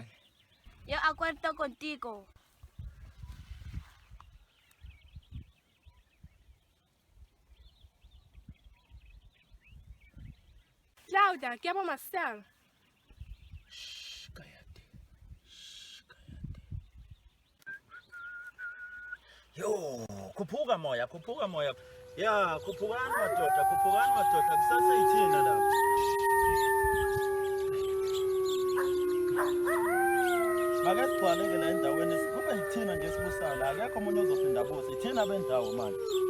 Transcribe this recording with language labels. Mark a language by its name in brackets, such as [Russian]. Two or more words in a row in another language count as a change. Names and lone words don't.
[Spanish] Yo acuerdo contigo. Claudia, ¿qué vamos a hacer? [Zulu] Yo, khuphuka moya. Ya, khuphukani madoda, kusaseyithina lapha. Ake sibhaleke la endaweni, kube yithina nje sibusayo la, akekho omunye ozophinda abuse, yithina bendawo manje.